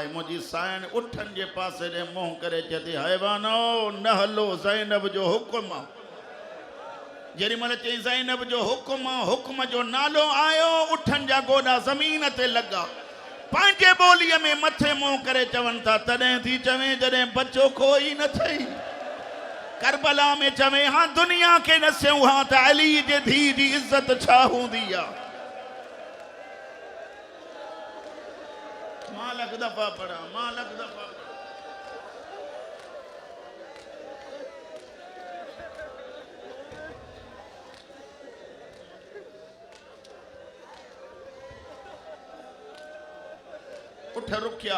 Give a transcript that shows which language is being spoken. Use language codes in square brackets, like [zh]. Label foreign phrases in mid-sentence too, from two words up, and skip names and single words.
[sd] मुंहिंजी साइण उठनि जे पासे ॾे मुंहुं करे चए थी हैबानो न हलो, ज़ैनब जो हुकुम आहे। जेॾी महिल चई ज़ैनब जो हुकुम आहे, हुकुम जो नालो आयो, उठनि जा गोॾा ज़मीन ते लॻा। पंहिंजे ॿोलीअ में मथे मुंहुं करे चवनि था तॾहिं थी चवे जॾहिं बचो कोई न थई। करबला में चवे हाँ दुनिया के नस्यूं हाँ त अली जे धी जी इज्जत छा हूंदी आहे। मां लख दफ़ा पढ़ा, मां लख दफ़ा उठ रुकिया।